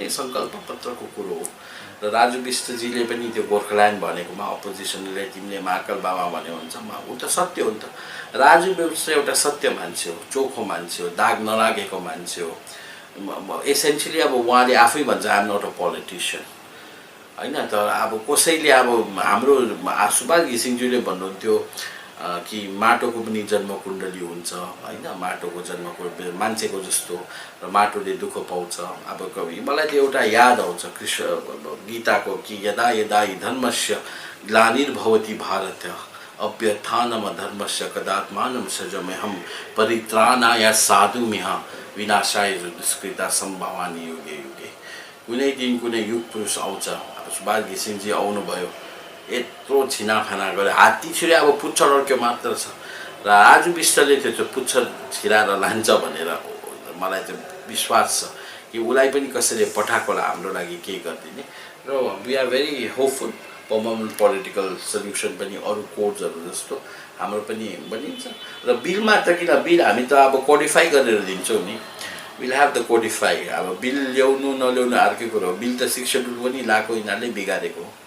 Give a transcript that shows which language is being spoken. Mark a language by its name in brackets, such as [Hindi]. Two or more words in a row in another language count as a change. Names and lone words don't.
[Nepali] सङ्कल्प पत्रको कुरो हो र राजु विष्टजीले पनि त्यो गोर्खाल्यान्ड भनेकोमा अपोजिसनले तिमीले महाकाल बाबा भन्यो हुन्छ ऊ त सत्य हो नि त राजु विष्ट एउटा सत्य मान्छे हो चोखो मान्छे हो दाग नलागेको मान्छे हो एसेन्सियली अब उहाँले आफै भन्छ [English] I am not a politician [Nepali] होइन तर अब कसैले अब हाम्रो सुभाष घिसिङज्यूले भन्नुहुन्थ्यो कि माटोको पनि जन्मकुण्डली हुन्छ होइन माटोको जन्मकुण्डली मान्छेको जस्तो र माटोले दुःख पाउँछ अब मलाई त एउटा याद आउँछ कृष्ण गीताको कि [Sanskrit] यदा यदा हि धर्मस्य ग्लानिर्भवति भारत अभ्युत्थानम धर्मस्य कदात्मानं सृजाम्यहं परित्राणाय साधुम्यः विनाशाय दुष्कृता सम्भवानि युगे युगे [Nepali] कुनै दिन कुनै युग पुरुष आउँछ अब सुभाष घिसिङजी आउनुभयो यत्रो छिनाफाना गरे हात्ती छिरे अब पुच्छर अड्क्यो मात्र छ र राजु विष्टले त्यो पुच्छर छिराएर लान्छ भनेर मलाई चाहिँ विश्वास छ कि उसलाई पनि कसैले पठाएको होला हाम्रो लागि केही गरिदिने र [English] we are very hopeful permanent political solution [Nepali] पनि अरू कोड्सहरू जस्तो हाम्रो पनि बनिन्छ र बिलमा त किन बिल हामी त अब कोडिफाई गरेर दिन्छौँ नि [English] will have the codify [Nepali] अब बिल ल्याउनु नल्याउनु अर्कै कुरो हो बिल त 6 शेड्युल पनि लाएको यिनीहरूले बिगारेको